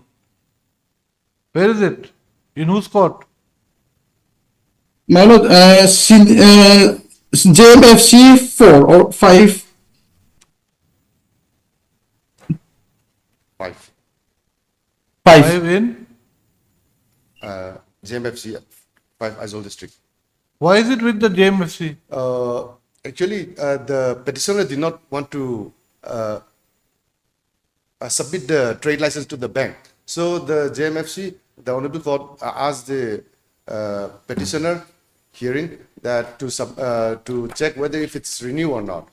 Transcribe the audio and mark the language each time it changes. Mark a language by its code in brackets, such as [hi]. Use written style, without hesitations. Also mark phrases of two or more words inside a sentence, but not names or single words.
[en] Where is it? In whose court? My lord, JMFC 4 or 5. 5. 5 in? JMFC 5 Aizawl district. Why is it with the JMFC? Actually, the petitioner did not want to submit the trade license to the bank. So the JMFC, the Honorable Court asked the petitioner hearing that to check whether if it's renewed or not.